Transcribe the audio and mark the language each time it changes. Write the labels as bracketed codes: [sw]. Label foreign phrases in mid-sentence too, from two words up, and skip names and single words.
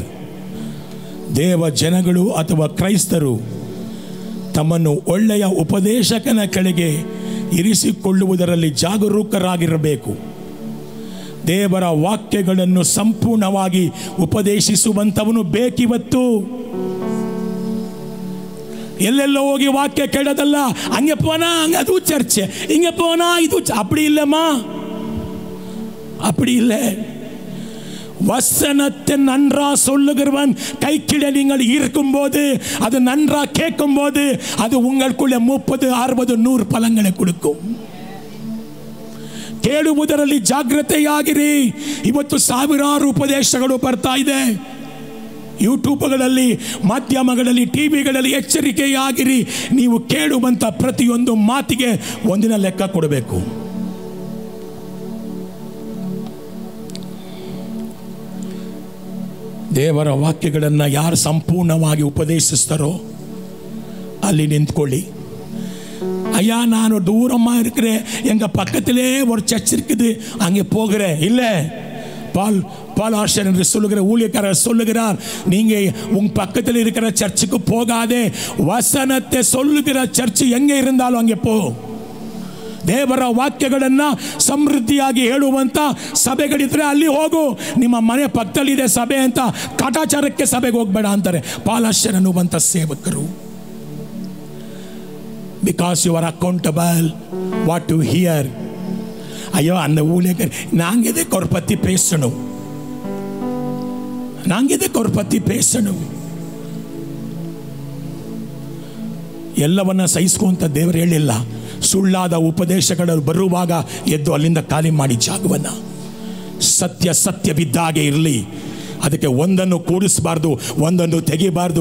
[kn] ದೇವ ಜನಗಳು ಅಥವಾ ಕ್ರೈಸ್ತರು ತಮ್ಮನ್ನು ಒಳ್ಳೆಯ ಉಪದೇಶಕನ ಕೆಳಗೆ ಇರಿಸಿಕೊಳ್ಳುವುದರಲ್ಲಿ ಜಾಗರೂಕರಾಗಿರಬೇಕು. ದೇವರ ವಾಕ್ಯಗಳನ್ನು ಸಂಪೂರ್ಣವಾಗಿ ಉಪದೇಶಿಸುವಂಥವನು ಬೇಕಿವತ್ತು. ಎಲ್ಲೆಲ್ಲೋ ಹೋಗಿ ವಾಕ್ಯ ಕೇಳೋದಲ್ಲ, ಹಂಗೆ போனா ಹಂಗೆ ಅದು ಚರ್ಚೆ, ಹಿಂಗೆ போனா ಇದು [ta] அப்படி இல்லைம்மா, அப்படி இல்லை. வசனத்தை நன்றா சொல்லுகிறவன் கைக்கிட நீங்கள் இருக்கும்போது, அது நன்றா கேட்கும் போது, அது உங்களுக்குள்ள 30, 60, 100 ಫಲங்களை கொடுக்கும். [kn] ಕೇಳುವುದರಲ್ಲಿ ಜಾಗೃತೆಯಾಗಿರಿ. ಇವತ್ತು ಸಾವಿರಾರು ಉಪದೇಶಗಳು ಬರ್ತಾ ಇದೆ. ಯೂಟ್ಯೂಬ್ಗಳಲ್ಲಿ, ಮಾಧ್ಯಮಗಳಲ್ಲಿ, ಟಿವಿಗಳಲ್ಲಿ ಎಚ್ಚರಿಕೆಯಾಗಿರಿ. ನೀವು ಕೇಳುವಂತ ಪ್ರತಿಯೊಂದು ಮಾತಿಗೆ ಒಂದಿನ ಲೆಕ್ಕ ಕೊಡಬೇಕು. ದೇವರ ವಾಕ್ಯಗಳನ್ನು ಯಾರು ಸಂಪೂರ್ಣವಾಗಿ ಉಪದೇಶಿಸ್ತಾರೋ ಅಲ್ಲಿ ನಿಂತ್ಕೊಳ್ಳಿ. [ta] ஐயா நான் தூரமாக இருக்கிறேன், எங்கள் பக்கத்திலே ஒரு சர்ச் இருக்குது, அங்கே போகிறேன். இல்லை, பால் ஆஷர் என்று சொல்லுகிற ஊழியக்காரர் சொல்லுகிறார், நீங்கள் உங்கள் பக்கத்தில் இருக்கிற சர்ச்சுக்கு போகாதே, வசனத்தை சொல்லுகிற சர்ச் எங்கே இருந்தாலும் அங்கே போ. [kn] ದೇವರ ವಾಕ್ಯಗಳನ್ನು ಸಮೃದ್ಧಿಯಾಗಿ ಹೇಳುವಂಥ ಸಭೆಗಳಿದ್ರೆ ಅಲ್ಲಿ ಹೋಗು. ನಿಮ್ಮ ಮನೆ ಪಕ್ಕದಲ್ಲಿದೆ ಸಭೆ ಅಂತ ಕಾಟಾಚಾರಕ್ಕೆ ಸಭೆಗೆ ಹೋಗಬೇಡ ಅಂತಾರೆ ಪಾಲಾಶ್ಯರ್ ಅನ್ನುವಂಥ ಸೇವಕರು. [en] Because you are accountable what to hear. [ta] ஐயோ அந்த ஊழியர் நாங்கள் எதுக்கு ஒரு பற்றி பேசணும், நாங்கள் எதுக்கு ஒரு பற்றி பேசணும்? [kn] ಎಲ್ಲವನ್ನ ಸಹಿಸ್ಕೊಂತ ದೇವರು ಹೇಳಿಲ್ಲ. ಸುಳ್ಳಾದ ಉಪದೇಶಗಳು ಬರುವಾಗ ಎದ್ದು ಅಲ್ಲಿಂದ ಖಾಲಿ ಮಾಡಿ ಜಾಗವನ್ನ. ಸತ್ಯ ಸತ್ಯವಿದ್ದಾಗೆ ಇರಲಿ, ಅದಕ್ಕೆ ಒಂದನ್ನು ಕೂಡಿಸಬಾರ್ದು, ಒಂದನ್ನು ತೆಗಿಬಾರ್ದು.